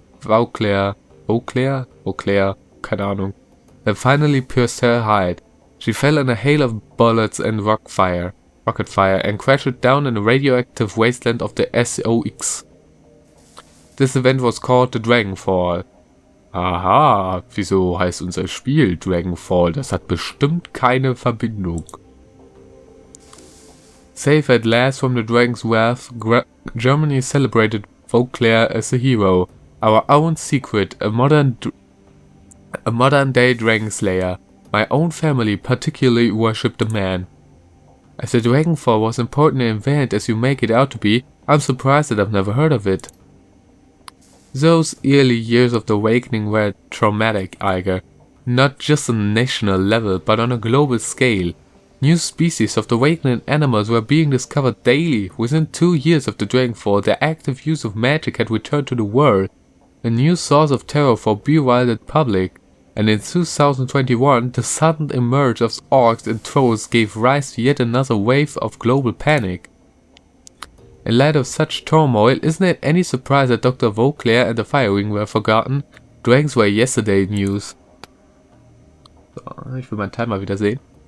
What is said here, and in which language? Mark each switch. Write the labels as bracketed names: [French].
[English] Vauclair, [German] keine Ahnung, [English] that finally pierced her hide. She fell in a hail of bullets and rocket fire, and crashed down in the radioactive wasteland of the SOX. This event was called the Dragonfall. [German] Aha, wieso heißt unser Spiel Dragonfall? Das hat bestimmt keine Verbindung. [English] Safe at last from the dragon's wrath, Germany celebrated Vauclair as a hero. Our own secret, a modern-day dragon slayer. My own family particularly worshipped the man. As the Dragonfall was an important event as you make it out to be, I'm surprised that I've never heard of it. Those early years of the awakening were traumatic, Eiger. Not just on a national level, but on a global scale. New species of the awakening animals were being discovered daily. Within 2 years of the Dragonfall, the active use of magic had returned to the world. A new source of terror for bewildered public. And in 2021, the sudden emergence of orcs and trolls gave rise to yet another wave of global panic. In light of such turmoil, isn't it any surprise that Dr. Vauclair and the Fire Ring were forgotten? Dragons were yesterday news. [German] So, ich will meinen Timer wieder sehen.